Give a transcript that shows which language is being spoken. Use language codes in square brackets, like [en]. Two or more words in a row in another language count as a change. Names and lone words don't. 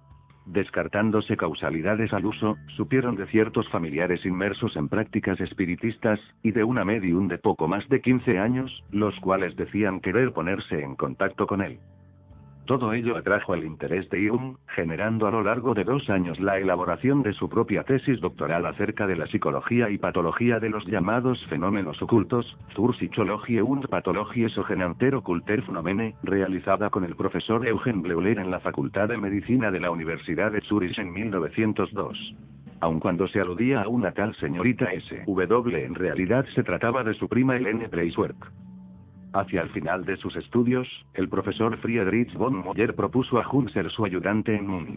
[es] Descartándose causalidades al uso, supieron de ciertos familiares inmersos en prácticas espiritistas, y de una médium de poco más de 15 años, los cuales decían querer ponerse en contacto con él. Todo ello atrajo el interés de Jung, generando a lo largo de 2 años la elaboración de su propia tesis doctoral acerca de la psicología y patología de los llamados fenómenos ocultos, [de] zur Psychologie und Pathologie sogenannter occulter Phänomene, [es] realizada con el profesor Eugen Bleuler en la Facultad de Medicina de la Universidad de Zurich en 1902. Aun cuando se aludía a una tal señorita S.W., en realidad se trataba de su prima Helene Preiswerk. Hacia el final de sus estudios, el profesor Friedrich von Moyer propuso a Jung ser su ayudante en Múnich.